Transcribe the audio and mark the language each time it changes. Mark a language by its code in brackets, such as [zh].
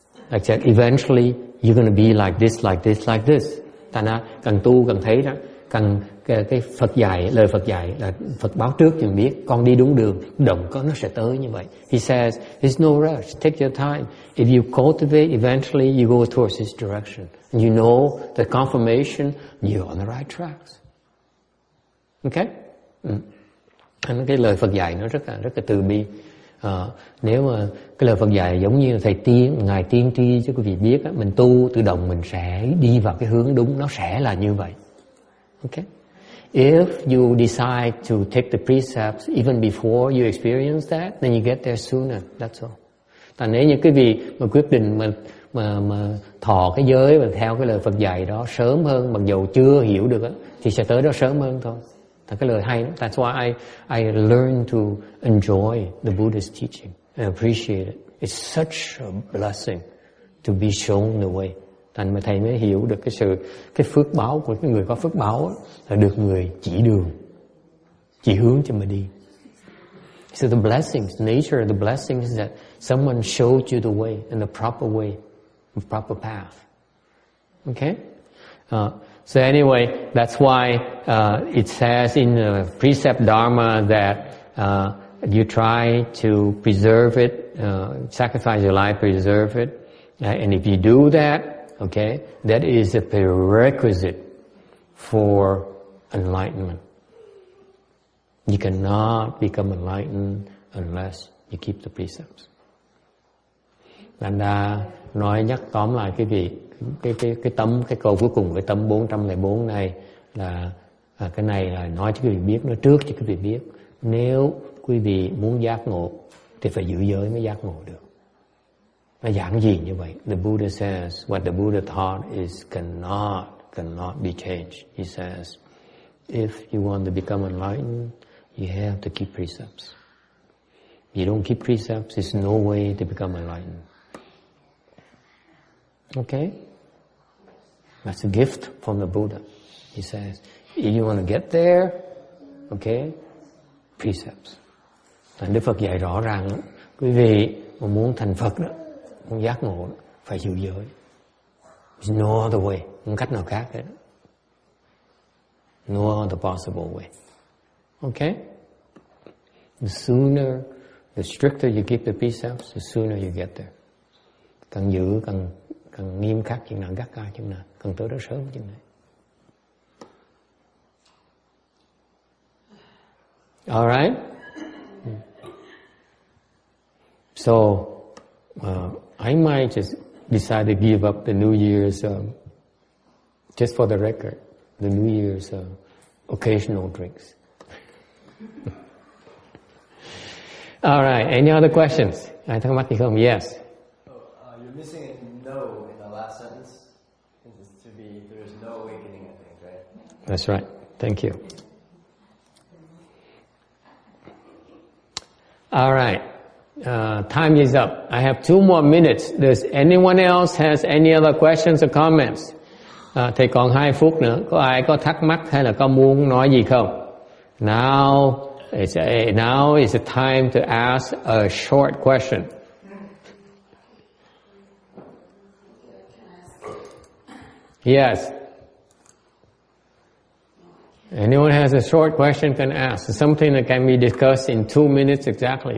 [en] Like that eventually you're going to be like this, like this, like this. [vi] Thành ra cần tu cần thấy đó, cần cái Phật dạy, lời Phật dạy là Phật báo trước cho mình biết con đi đúng đường, động có nó sẽ tới như vậy. [en] He says there's no rush, take your time. If you cultivate, eventually you go towards this direction. And you know the confirmation you're on the right tracks. Okay? [vi] Cái lời Phật dạy nó rất là từ bi. Nếu mà cái lời Phật dạy giống như là Ngài tiên tri cho quý vị biết á, mình tu tự động mình sẽ đi vào cái hướng đúng, nó sẽ là như vậy. [en] Okay? If you decide to take the precepts even before you experience that, then you get there sooner. That's all. [vi] Tại nếu như quý vị mà quyết định mà thọ cái giới và theo cái lời Phật dạy đó sớm hơn, mặc dù chưa hiểu được á, thì sẽ tới đó sớm hơn thôi. Tại cái lời hay lắm. [en] That's why I learned to enjoy the Buddha's teaching and appreciate it. It's such a blessing to be shown the way. [vi] Thành mà thầy mới hiểu được cái phước báo của cái người có phước báo là được người chỉ đường, chỉ hướng cho mình đi. [en] So the blessings, nature of the blessings is that someone showed you the way in the proper way, the proper path. Okay? So anyway, that's why it says in the precept Dharma that you try to preserve it, sacrifice your life, preserve it. And if you do that, okay, that is a prerequisite for enlightenment. You cannot become enlightened unless you keep the precepts. [vi] Thành ra nói nhắc tóm lại quý vị, cái câu cuối cùng, cái tâm 404 này là cái này là nói cho quý vị biết, nói trước cho quý vị biết. Nếu quý vị muốn giác ngộ thì phải giữ giới mới giác ngộ được. Nó giản dị như vậy. [en] The Buddha says what the Buddha taught is cannot be changed. He says if you want to become enlightened, you have to keep precepts. If you don't keep precepts, there's no way to become enlightened. Okay? That's a gift from the Buddha. He says, if you want to get there, okay, precepts. [vi] Thành Đức Phật dạy rõ ràng, quý vị mà muốn thành Phật đó, muốn giác ngộ đó, phải giữ giới. [en] There's no other way, [vi] không cách nào khác hết. [en] No other possible way. Okay? The sooner, the stricter you keep the precepts, the sooner you get there. [vi] Càng giữ, càng nghiêm khắc chừng nào, gắt gao chừng nào, càng tới đó sớm chừng nào. [en] All right? So, I might just decide to give up the New Year's, just for the record, the New Year's occasional drinks. All right, any other questions? [vi] Ai thắc mắc gì không? Yes. [en] You're missing a no in the last sentence. It's to be, there is no awakening, I think, right? That's right. Thank you. All right. Time is up. I have 2 more minutes. Does anyone else has any other questions or comments? [vi] Thầy còn 2 phút nữa. Có ai có thắc mắc hay là có muốn nói gì không? [en] Now is the time to ask a short question. Yes. Anyone has a short question can ask. Something that can be discussed in 2 minutes exactly.